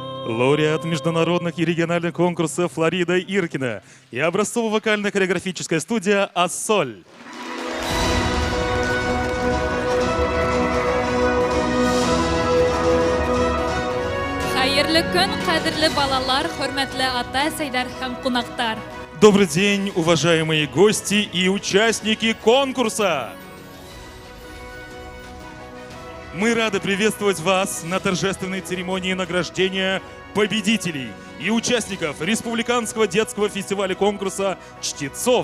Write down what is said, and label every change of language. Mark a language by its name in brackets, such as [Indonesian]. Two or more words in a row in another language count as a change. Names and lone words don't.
[Russian] лауреат международных и региональных конкурсов Флорида Иркина и образцово-вокально-хореографическая студия «Ассоль». [Bashkir] Хайырлы күн, кадрлы балалар, хөрмәтле ата-әсәйләр һәм кунактар. [Russian] Добрый день, уважаемые гости и участники конкурса! Мы рады приветствовать вас на торжественной церемонии награждения победителей и участников Республиканского детского фестиваля конкурса «Чтецов».